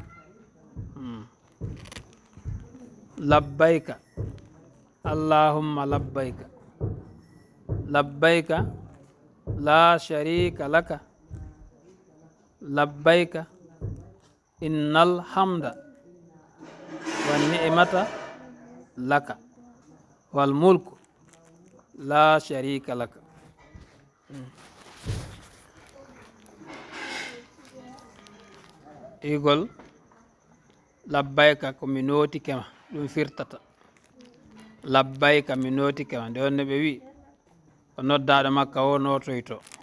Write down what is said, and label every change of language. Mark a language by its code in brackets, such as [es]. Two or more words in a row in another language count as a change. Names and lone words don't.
[ar] لبيك اللهم لبيك لبيك لا شريك لك لبيك إن الحمد والنعمة لك والملك لا شريك لك [ff] igol labbayka ko mi notikema ɗum firtata labbayka mi notikema nde wonno ɓe wi o noddaɗo makka o notoyto